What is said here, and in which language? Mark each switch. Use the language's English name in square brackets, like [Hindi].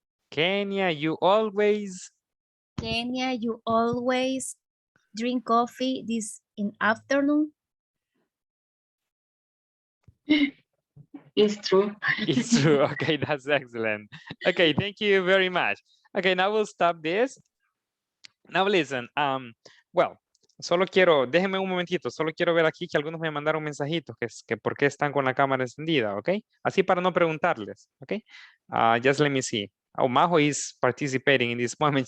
[English] Kenya, you always. Kenya, you always drink coffee this in afternoon. It's true. It's true. Okay, that's excellent. Okay, thank you very much. Okay, now we'll stop this. Now listen, well, [Spanish] solo quiero, déjenme un momentito, solo quiero ver aquí que algunos me mandaron mensajitos que por qué están con la cámara encendida, ¿ok? Así para no preguntarles, ¿ok? [English] Just let me see. Oh, Majo is participating in this moment.